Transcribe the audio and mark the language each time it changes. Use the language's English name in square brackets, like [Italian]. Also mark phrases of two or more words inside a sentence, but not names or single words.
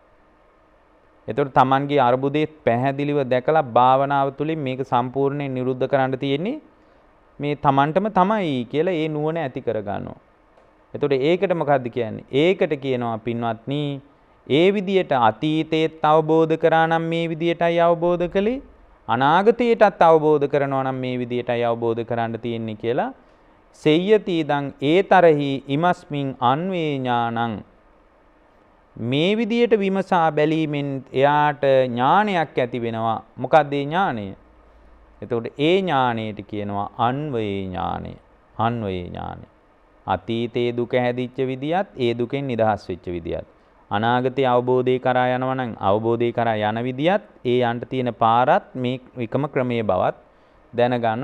[Sinhala] එතකොට Tamanගේ අරුබුදේ පැහැදිලිව දැකලා භාවනාව තුළින් මේක සම්පූර්ණයෙන් නිරුද්ධ කරන්න තියෙන්නේ මේ Tamanටම තමයි කියලා ඒ නුවණ ඇති කරගන්නවා. එතකොට ඒකට මොකද්ද කියන්නේ? ඒකට කියනවා පින්වත්නි ඒ විදියට අතීතයේත් අවබෝධ කරා නම් මේ විදියටයි අවබෝධ කළේ, අනාගතයටත් අවබෝධ කරනවා නම් මේ විදියටයි අවබෝධ කරන්න තියෙන්නේ කියලා [Pali] සෙය්‍යති දං ඒතරහි ඉමස්මින් අන්වේ ඥානං. [Sinhala] මේ විදියට විමසා බැලීමෙන් එයාට ඥානයක් ඇති වෙනවා. මොකක්ද ඒ ඥානය? එතකොට ඒ ඥානයට කියනවා අන්වේ ඥානය. අන්වේ ඥානය. අතීතයේ දුක හැදිච්ච විදියත් ඒ දුකෙන් නිදහස් වෙච්ච විදියත් අනාගතයේ අවබෝධය කරා යනවා නම් අවබෝධය කරා යන විදියත් ඒ යන්න තියෙන පාරත් මේ එකම ක්‍රමයේ බවත් දැනගන්නවා.